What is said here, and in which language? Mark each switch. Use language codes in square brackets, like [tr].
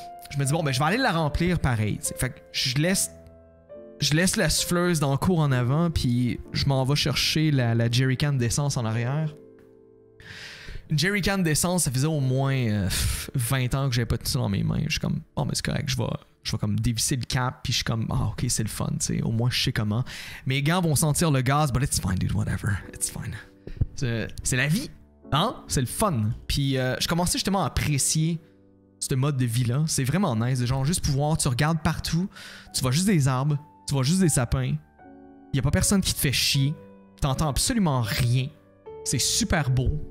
[fr] Je me dis, bon, ben, je vais aller la remplir pareil. T'sais. Fait que je laisse la souffleuse dans le cours en avant. Puis je m'en vais chercher la jerrycan d'essence en arrière. Une jerrycan d'essence, ça faisait au moins 20 ans que j'avais pas tout ça dans mes mains. Je suis comme, bon, mais c'est correct, je vais comme dévisser le cap, puis je suis comme, ah, ok, c'est le fun, tu sais, au moins je sais comment. Mes gants vont sentir le gaz, [en] but it's fine, dude, whatever, it's fine. [fr] C'est la vie, hein? C'est le fun. Puis je commençais justement à apprécier ce mode de vie-là. C'est vraiment nice, de genre juste pouvoir, tu regardes partout, tu vois juste des arbres, tu vois juste des sapins, y a pas personne qui te fait chier, t'entends absolument rien, c'est super beau.